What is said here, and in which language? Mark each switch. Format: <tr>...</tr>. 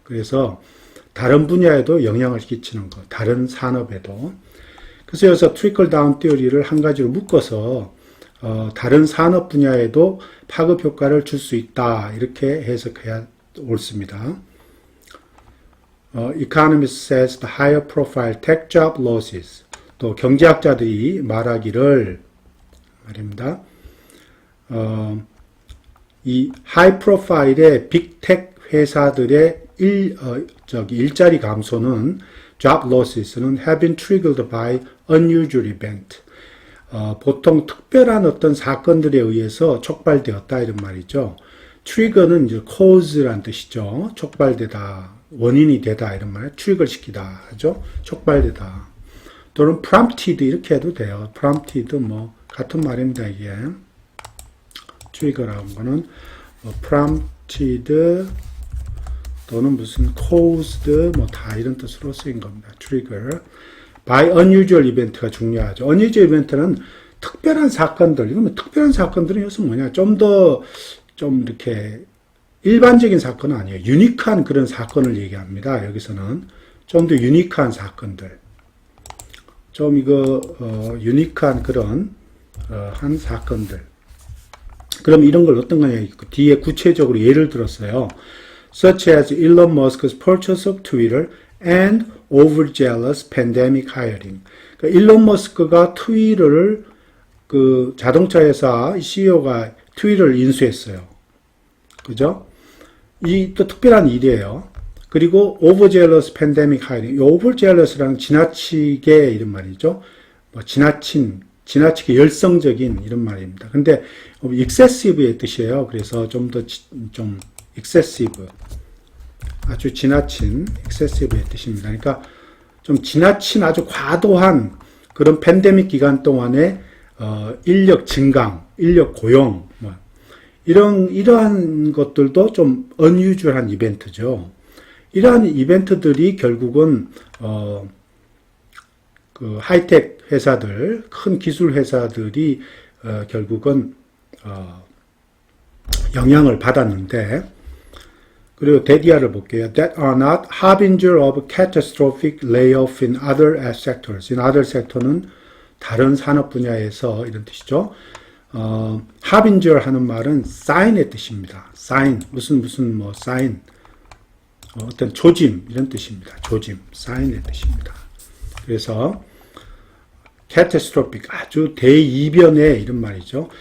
<ko>그래서 다른 분야에도 영향을 끼치는 거, 다른 산업에도. 그래서 여기서 trickle down theory를 한 가지로 묶어서 다른 산업 분야에도 파급 효과를 줄 수 있다. 이렇게 해석해야 옳습니다.</ko> <en>Economist says the higher profile tech job losses.</en> <ko>또 경제학자들이 말하기를 말입니다. 이 하이 프로파일의 빅텍 회사들의 일자리 감소는</ko> <en>job losses는 have been triggered by unusual event.</en> <ko>보통 특별한 어떤 사건들에 의해서 촉발되었다 이런 말이죠. trigger는 이제 cause란 뜻이죠. 촉발되다, 원인이 되다 이런 말. trigger 시키다 하죠. 촉발되다. 또는 prompted 이렇게 해도 돼요. prompted 뭐 같은 말입니다 이게. trigger라는 거는 prompted 또는 무슨 caused 뭐 다 이런 뜻으로 쓰인 겁니다. trigger. by unusual event가 중요하죠. unusual event는 특별한 사건들. 이거는 특별한 사건들은 여기서 뭐냐? 좀 이렇게 일반적인 사건은 아니에요. 유니크한 그런 사건을 얘기합니다. 여기서는 좀 더 유니크한 사건들. 좀 유니크한 그런 한 사건들. 그럼 이런 걸 어떤 거냐? 뒤에 구체적으로 예를 들었어요.</ko> <en>Such as Elon Musk's purchase of Twitter and overzealous pandemic hiring.</en> <ko>그러니까 일론 머스크가 트위터를 그 자동차 회사 CEO가 트위터를 인수했어요. 그죠? 이 또 특별한 일이에요. 그리고</ko> <en>overzealous pandemic hiring.</en> <ko>이 overzealous라는 지나치게 이런 말이죠. 뭐 지나치게 열성적인 이런 말입니다. 근데 excessive의 뜻이에요. 그래서 좀 excessive. 아주 지나친 excessive의 뜻입니다. 그러니까 좀 지나친 아주 과도한 그런 팬데믹 기간 동안에 인력 증강, 인력 고용 뭐 이러한 것들도 좀 unusual한 이벤트죠. 이러한 이벤트들이 결국은 그 하이텍 회사들, 큰 기술 회사들이 결국은 영향을 받았는데. 그리고 데디아를 볼게요.</ko> <en>That are not harbinger of catastrophic layoff in other sectors.</en> <ko>In other sector는 다른 산업 분야에서 이런 뜻이죠. harbinger 하는 말은 sign의 뜻입니다. sign 무슨 뭐 sign 어떤 조짐 이런 뜻입니다. 조짐 sign의 뜻입니다. 그래서 catastrophic 아주 대이변의 이런 말이죠.</ko>